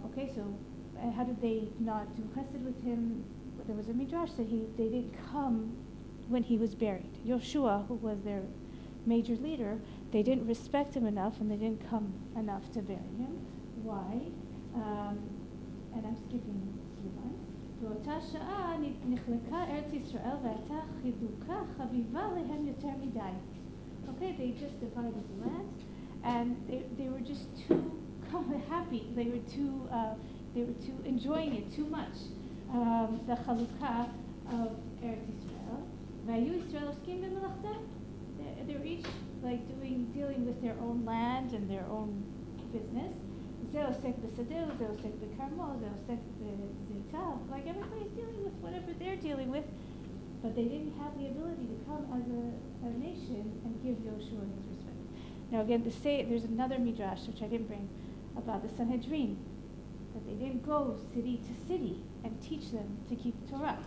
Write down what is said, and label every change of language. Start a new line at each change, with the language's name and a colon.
English: Okay, so how did they not do chesed with him? There was a midrash that they didn't come when he was buried. Yoshua, who was their major leader, they didn't respect him enough, and they didn't come enough to bury him. Why? And I'm skipping a few lines.
Hebrew: באותה שעה נחלקה ארץ ישראל והייתה חילוקה חביבה להם יותר מדי.
English: Okay, they just divided the land, and they were just too happy. They were too enjoying it too much. The chalukah of Eretz Israel.
Hebrew: והיו ישראל עוסקים במלאכתם.
English: They were each like dealing with their own land and their own business.
Hebrew: זה עוסק בשדה, זה עוסק בכרמו, זה עוסק בזיתה.
English: Like everybody's dealing with whatever they're dealing with, but they didn't have the ability to come as a nation and give Yoshua his respect. Now again, there's another midrash which I didn't bring about the Sanhedrin, that they didn't go city to city and teach them to keep Torah.